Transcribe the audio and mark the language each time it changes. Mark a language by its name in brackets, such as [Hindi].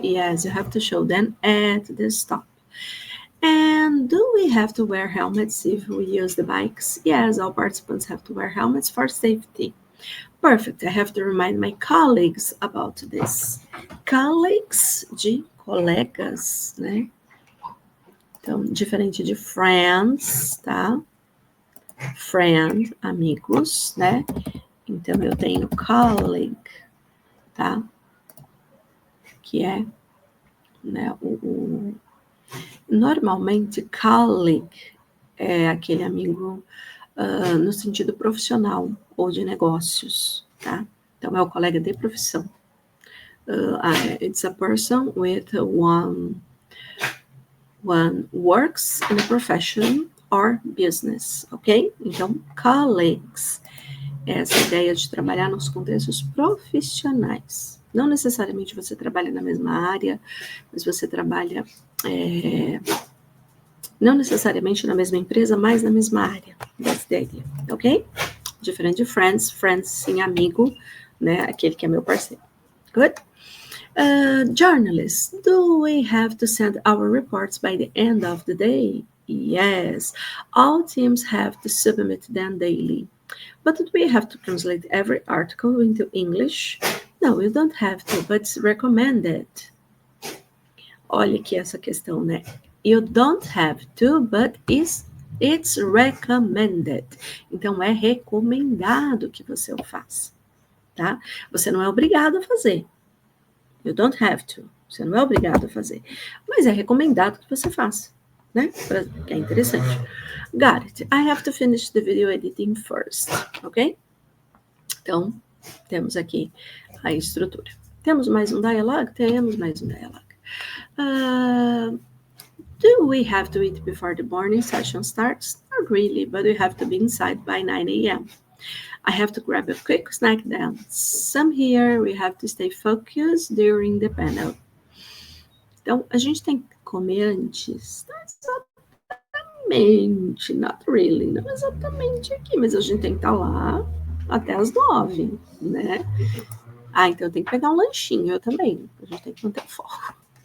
[English] Yes, you have to show them at the stop. And do we have to wear helmets if we use the bikes? Yes, all participants have to wear helmets for safety. Perfect. I have to remind my colleagues about this. [Portuguese] Colleagues de colegas, né? Então, diferente de friends, tá? Friend, amigos, né? Então, eu tenho colleague, tá? Que é, né, normalmente, colleague é aquele amigo no sentido profissional ou de negócios, tá? Então, é o colega de profissão. [English] It's a person with one works in a profession or business, ok? [Portuguese] Então, colleagues é essa ideia de trabalhar nos contextos profissionais. Não necessariamente você trabalha na mesma área, mas você trabalha não necessariamente na mesma empresa, mas na mesma área. [English] That's the idea, [Portuguese] ok? Diferente de friends sim, amigo, né? Aquele que é meu parceiro. [English] Good? Journalists, do we have to send our reports by the end of the day? Yes, all teams have to submit them daily. But do we have to translate every article into English? No, you don't have to, but it's recommended. [Portuguese] Olha aqui essa questão, né? [English] You don't have to, but it's recommended. [Portuguese] Então, é recomendado que você o faça, tá? Você não é obrigado a fazer. [English] You don't have to. [Portuguese] Você não é obrigado a fazer. Mas é recomendado que você faça, né? Que é interessante. [English] Got it. I have to finish the video editing first, ok? [Portuguese] Então, temos aqui a estrutura. Temos mais um dialogue? Temos mais um dialogue. [English] Do we have to eat before the morning session starts? Not really, but we have to be inside by 9 a.m. I have to grab a quick snack then. Some here, we have to stay focused during the panel. [Portuguese] Então, a gente tem que comer antes. Não exatamente, [English] not really, [Portuguese] não exatamente aqui, mas a gente tem que estar lá até as 9, né? Então tem que pegar um lanchinho, eu também. A gente tem que manter o foco.